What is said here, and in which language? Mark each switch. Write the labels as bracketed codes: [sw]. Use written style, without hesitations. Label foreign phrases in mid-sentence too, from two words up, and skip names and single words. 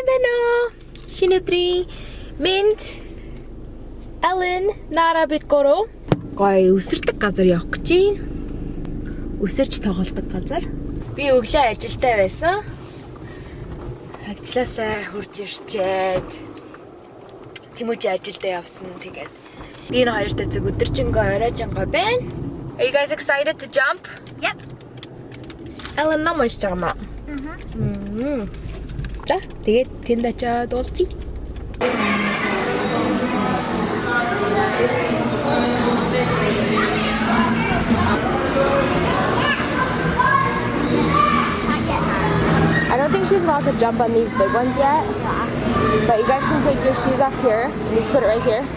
[mn] Bueno! Шинэ Mint, Ellen, Nara бид гурав гоё үсэрдэг газар явах гэж байна. Үсэрч тоглодог газар. Би өглөө ажилдаа байсан. Ажлаасаа хурж ирчээд Temuujin ажилдаа явсан. Тэгээд би энэ хоёртой зөв өдөржингөө оройжингоо байна. [en] Are you guys excited to jump? Yep. Ellen намайг чамаа. [mn] За, тэгээд тэнд очиод уулзъя. [en] I don't think she's allowed to jump on these big ones yet. But you guys can take your shoes off here and just put it right here.